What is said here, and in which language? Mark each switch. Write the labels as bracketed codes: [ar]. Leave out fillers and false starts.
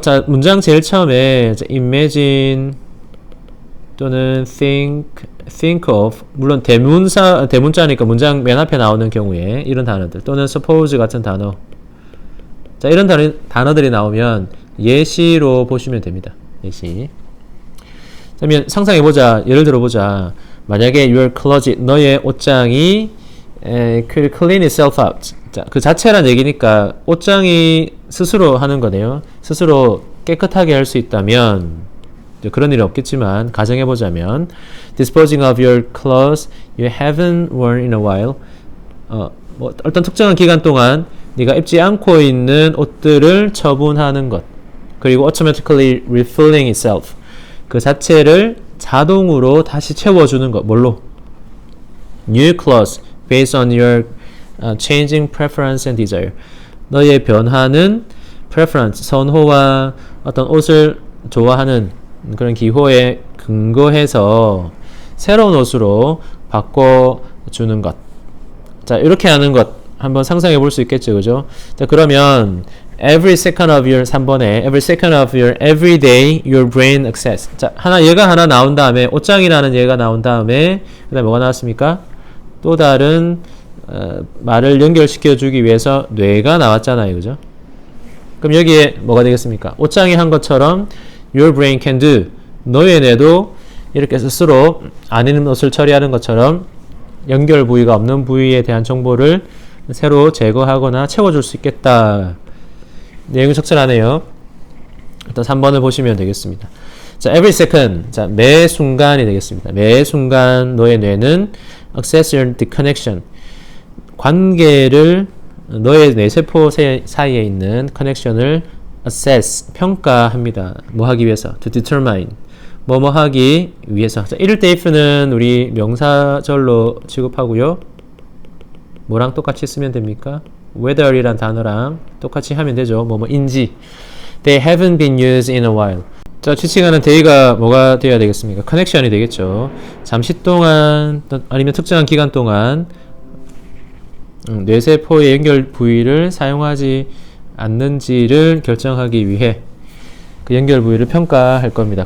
[ko] 자, 문장 제일 처음에 자, imagine 또는 think of, 물론 대문자니까 문장 맨 앞에 나오는 경우에 이런 단어들, 또는 suppose 같은 단어, 자, 이런 단어들이 나오면 예시로 보시면 됩니다. 예시. 그러면 상상해보자. 예를 들어보자. 만약에 [en] your closet, [ko] 너의 옷장이 [en] could clean itself out. [ko] 자, 그 자체란 얘기니까 옷장이 스스로 하는 거네요. 스스로 깨끗하게 할 수 있다면, 그런 일은 없겠지만 가정해보자면 [en] disposing of your clothes you haven't worn in a while. [ko] 뭐 어떤 특정한 기간 동안 네가 입지 않고 있는 옷들을 처분하는 것. 그리고 [en] automatically refilling itself. [ko] 그 자체를 자동으로 다시 채워주는 것. 뭘로? [en] New clothes based on your changing preference and desire. [ko] 너의 변하는 preference, 선호와 어떤 옷을 좋아하는 그런 기호에 근거해서 새로운 옷으로 바꿔주는 것. 자, 이렇게 하는 것 한번 상상해 볼 수 있겠죠, 그죠? 자, 그러면 [en] every second of your [ko] 3번에 [en] every second of your every day your brain access. [ko] 자, 얘가 하나 나온 다음에 옷장이라는 얘가 나온 다음에 그다음에 뭐가 나왔습니까? 또 다른 말을 연결시켜 주기 위해서 뇌가 나왔잖아요, 그죠? 그럼 여기에 뭐가 되겠습니까? 옷장이 한 것처럼 [en] your brain can do. [ko] 너의 뇌도 이렇게 스스로 안 입는 옷을 처리하는 것처럼 연결 부위가 없는 부위에 대한 정보를 새로 제거하거나 채워줄 수 있겠다. 내용이 적절하네요. 일단 3번을 보시면 되겠습니다. [en] 자, every second. [ko] 자, 매 순간이 되겠습니다. 매 순간 너의 뇌는 [en] access your connection. [ko] 관계를 너의 뇌세포 사이에 있는 커넥션을 assess, 평가합니다. 뭐 하기 위해서? [en] to determine. [ko] 뭐뭐 하기 위해서. 자, 이럴 때 if는 우리 명사절로 취급하고요. 뭐랑 똑같이 쓰면 됩니까? whether이란 단어랑 똑같이 하면 되죠. 뭐뭐인지. [en] They haven't been used in a while. [ko] 자, 취칭하는 day가 뭐가 되어야 되겠습니까? 커넥션이 되겠죠. 잠시 동안 아니면 특정한 기간 동안 뇌세포의 연결 부위를 사용하지 않는지를 결정하기 위해 그 연결 부위를 평가할 겁니다.